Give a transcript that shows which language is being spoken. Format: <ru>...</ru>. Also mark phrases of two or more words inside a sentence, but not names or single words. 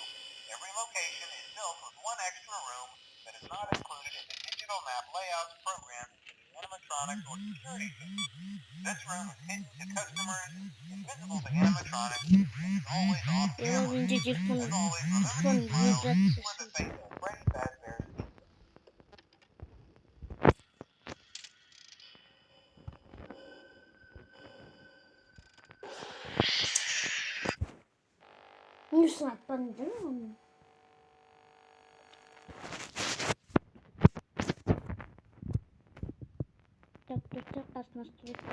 <en>Every location is built with one extra room that is not included in the digital map layouts programmed into the animatronics or security system. This room is hidden to customers, invisible to animatronics, and is always off camera. As always, remember to smile for the face of Freddy Fazbear's Pizza.</en> <ru>Не знаю, по-другому.</ru> <kk>Так, достар, аз настройка.</kk>